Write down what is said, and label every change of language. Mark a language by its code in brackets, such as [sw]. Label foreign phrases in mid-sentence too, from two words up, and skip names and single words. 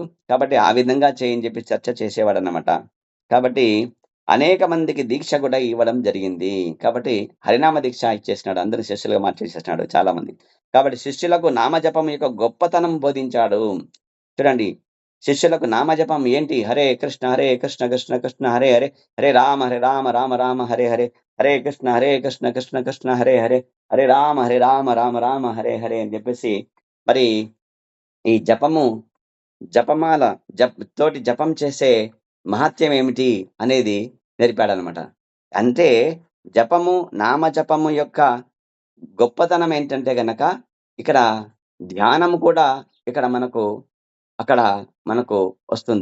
[te] కాబట్టి ఆ విధంగా చేయని చెప్పి చర్చ చేసేవాడన్నమాట. కాబట్టి అనేక మందికి దీక్ష కూడా ఇవ్వడం జరిగింది. కాబట్టి హరినామ దీక్ష ఇచ్చేసినాడు. అందరూ శిష్యులుగా మార్చేసేసినాడు చాలా మంది. కాబట్టి శిష్యులకు నామజపం యొక్క గొప్పతనం బోధించాడు. చూడండి, శిష్యులకు నామజపం ఏంటి? హరే కృష్ణ కృష్ణ కృష్ణ హరే హరే, హరే రామ రామ రామ హరే హరే, హరే కృష్ణ కృష్ణ కృష్ణ హరే హరే, హరే రామ రామ రామ హరే హరే అని చెప్పేసి మరి ఈ జపమాల తోటి జపం చేసే మహత్యం ఏమిటి అనేది నేర్పాడనమాట. అంటే నామజపము యొక్క గొప్పతనం ఏంటంటే గనక ఇక్కడ ధ్యానం కూడా ఇక్కడ అక్కడ మనకు వస్తుంది.